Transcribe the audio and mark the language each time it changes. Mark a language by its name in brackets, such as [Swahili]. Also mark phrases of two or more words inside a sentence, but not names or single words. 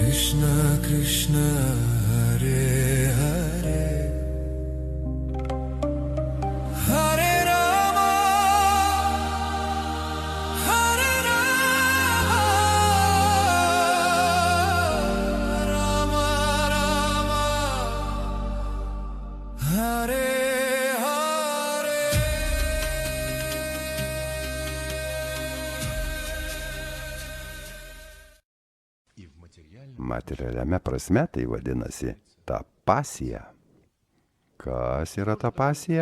[Sanskrit] Krishna Krishna Hare Hare Hare Rama Hare Rama Rama Rama Hare [Lithuanian] Materialiame prasme tai vadinasi tapasija. Kas yra tapasija?